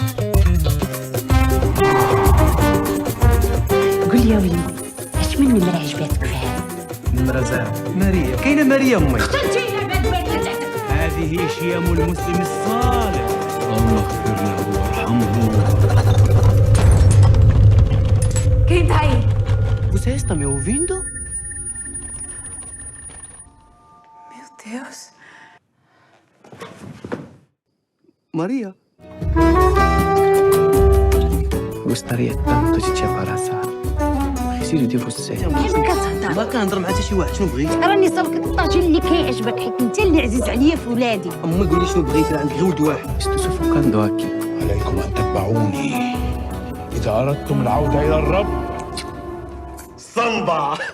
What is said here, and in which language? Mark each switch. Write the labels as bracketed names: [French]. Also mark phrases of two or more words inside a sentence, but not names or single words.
[Arabic] قول يا وليدي اش من نمره عجباتك في هذا؟ نمره زاهره ماريا. كاينه ماريا امي. اخترتيها بعد ما ولدتك. هذه شيم المسلم الصالح. الله اغفر له وارحمه. [Portuguese] Quem tá aí? Você está me ouvindo? Meu Deus. Maria. Gostaria tanto de te abraçar. Preciso de você. [Arabic] كيف كتهضر؟ ما كنهضر مع حتى شي واحد، شنو بغيت؟ راني صابك الطاجين اللي كيعجبك حيت انت اللي عزيز عليا في ولادي. امي قولي شنو بغيتي، عندك غير ولد واحد. [Portuguese] Estou sufocando aqui. [Arabic] عليكم أن تتبعوني إذا أردتم العودة إلى الرب. صنبع.